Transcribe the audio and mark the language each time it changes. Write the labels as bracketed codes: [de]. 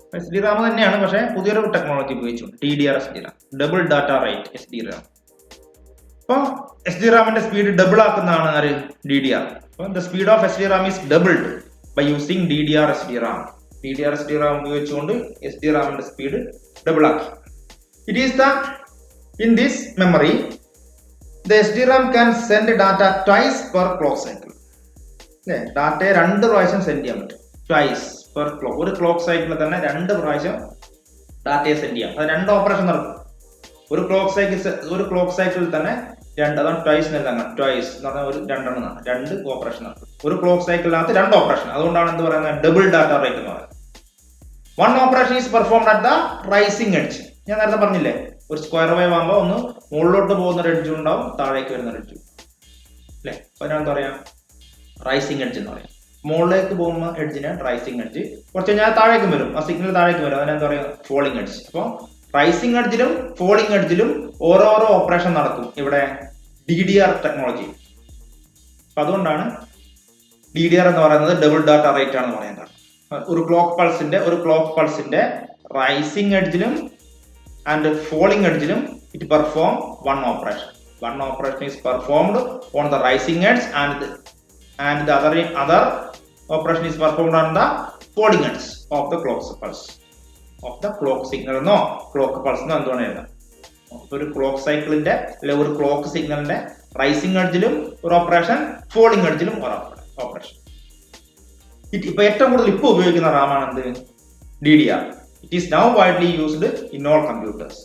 [ml] SD Ram തന്നെയാണ്, പക്ഷേ പുതിയൊരു ടെക്നോളജി ഉപയോഗിച്ചുകൊണ്ട് DDR-SD Ram, double data rate SD Ram. അപ്പൊ SD റാമിന്റെ സ്പീഡ് ഡബിൾ ആക്കുന്നതാണ് ആര്, DDR. അപ്പൊ [en] The speed of SD RAM is doubled by using DDR-SD RAM. [ml] DDR-SD Ram ഉപയോഗിച്ചുകൊണ്ട് SD റാമിന്റെ സ്പീഡ് ഡബിൾ ആക്കി. [en] It is the in this memory the SD RAM can send data twice per clock cycle. [ml] അല്ലേ, ഡാറ്റയെ 2 പ്രാവശ്യം send ചെയ്യാൻ പറ്റും. Twice per clock, ഒരു clock സൈക്കിളിൽ തന്നെ 2 പ്രാവശ്യം ഡാറ്റയെ സെൻഡ് ചെയ്യാം. അത് 2 ഓപ്പറേഷൻ നടക്കും. ഒരു ക്ലോക്ക് സൈക്കിളിൽ തന്നെ 2, അതാണ് ട്വൈസ് എന്ന്. ട്വൈസ് എന്ന് പറഞ്ഞാൽ ഒരു 2 ഓപ്പറേഷൻ നടക്കും. ഒരു ക്ലോക്ക് സൈക്കിളിനകത്ത് 2 ഓപ്പറേഷൻ. അതുകൊണ്ടാണ് എന്ത് പറയുന്നത്, ഡബിൾ ഡാറ്റ റേറ്റ് എന്ന് പറയുന്നത്. [en] 1 operation is performed at the rising edge. [ml] ഞാൻ നേരത്തെ പറഞ്ഞില്ലേ, ഒരു സ്ക്വയർ വേവ് ആകുമ്പോൾ ഒന്ന് മുകളിലോട്ട് പോകുന്ന ഒരു എഡ്ജ് ഉണ്ടാവും, താഴേക്ക് വരുന്ന ഒരു എഡ്ജ് അല്ലെ. അപ്പൊ അതിനെന്താ പറയാ, റൈസിംഗ് എഡ്ജ് എന്ന് പറയാം. മുകളിലേക്ക് പോകുന്ന എഡ്ജിന് റൈസിംഗ് എഡ്ജ്, കുറച്ച് കഴിഞ്ഞാൽ താഴേക്കും വരും, ആ സിഗ്നൽ താഴേക്ക് വരും, അതിനെന്താ പറയാ, ഫോളിംഗ് എഡ്ജ്. അപ്പോൾ റൈസിംഗ് എഡ്ജിലും ഫോളിംഗ് എഡ്ജിലും ഓരോരോ ഓപ്പറേഷൻ നടക്കും ഇവിടെ DDR ടെക്നോളജി. അപ്പൊ അതുകൊണ്ടാണ് DDR എന്ന് പറയുന്നത് ഡബിൾ ഡാറ്റ റേറ്റ് ആണെന്ന് പറയാൻ കാരണം. ഒരു clock പൾസിന്റെ rising എഡ്ജിലും and falling എഡ്ജിലും [en] It perform 1 operation. 1 operation is performed on the rising edge and the other operation is performed on the falling edge of the clock pulse. [ml] Of the clock signal എന്നോ clock pulse എന്നോ എന്തുകൊണ്ട് എഴുതാം. ഒരു clock സൈക്കിളിന്റെ അല്ലെ ഒരു clock സിഗ്നലിന്റെ rising എഡ്ജിലും ഒരു ഓപ്പറേഷൻ, ഫോളിംഗ് എഡ്ജിലും ഒരു ഓപ്പറേഷൻ. ഇപ്പൊ ഏറ്റവും കൂടുതൽ ഇപ്പൊ ഉപയോഗിക്കുന്ന റാമാണ് എന്ത്? DDR. [en] It is now widely used in all computers.